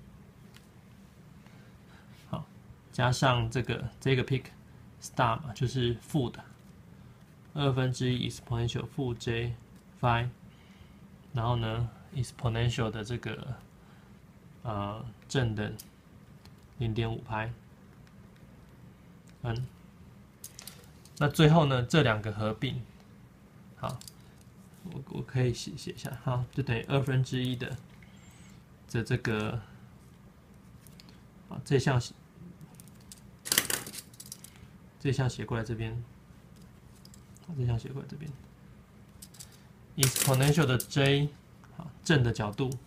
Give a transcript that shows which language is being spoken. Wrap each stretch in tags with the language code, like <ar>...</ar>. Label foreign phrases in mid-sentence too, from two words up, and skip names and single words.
<zh>好，加上這個</zh> <en>pick star</en> <zh>嘛，就是負的1/2 exponential 負 j phi， 然後呢 exponential 的這個正的0.5拍 n，那最後呢這兩個合併，好，我可以寫一下，好，就等於1/2的這個，啊，這項寫過來這邊，這項寫過來這邊 ，exponential 的 j， 好，正的角度</zh>